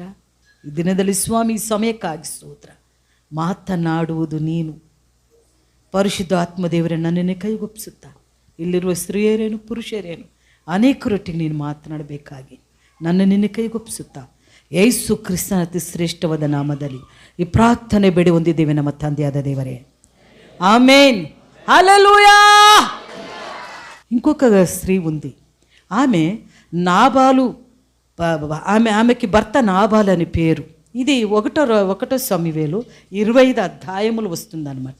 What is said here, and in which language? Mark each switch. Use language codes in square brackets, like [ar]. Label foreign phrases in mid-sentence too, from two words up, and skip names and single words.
[kn] ಈ ದಿನದಲ್ಲಿ ಸ್ವಾಮಿ ಸಮಯಕ್ಕಾಗಿ ಸ್ತೋತ್ರ. ಮಾತನಾಡುವುದು ನೀನು. ಪರಿಶುದ್ಧ ಆತ್ಮದೇವರೇ ನನ್ನನ್ನೇ ಕೈಗೊಪ್ಪಿಸುತ್ತಾ ಇಲ್ಲಿರುವ ಸ್ತ್ರೀಯರೇನು ಪುರುಷರೇನು ಅನೇಕರೊಟ್ಟಿಗೆ ನೀನು ಮಾತನಾಡಬೇಕಾಗಿ ನನ್ನ ನಿನ್ನೆ ಕೈಗೊಪ್ಪಿಸುತ್ತಾ ಯೇಸು ಕ್ರಿಸ್ತನ ಅತಿ ಶ್ರೇಷ್ಠವಾದ ನಾಮದಲ್ಲಿ ಈ ಪ್ರಾರ್ಥನೆ ಬೇಡಿ ಹೊಂದಿದ್ದೇವೆ ನಮ್ಮ ತಂದೆಯಾದ ದೇವರೇ, [te] ఆమేన్. హల్లెలూయా. ఇంకొక స్త్రీ ఉంది. ఆమె నాబాలు, ఆమెకి భర్త నాబాలు అని పేరు. ఇది ఒకటో సమూయేలు 25 అధ్యాయములు వస్తుందన్నమాట.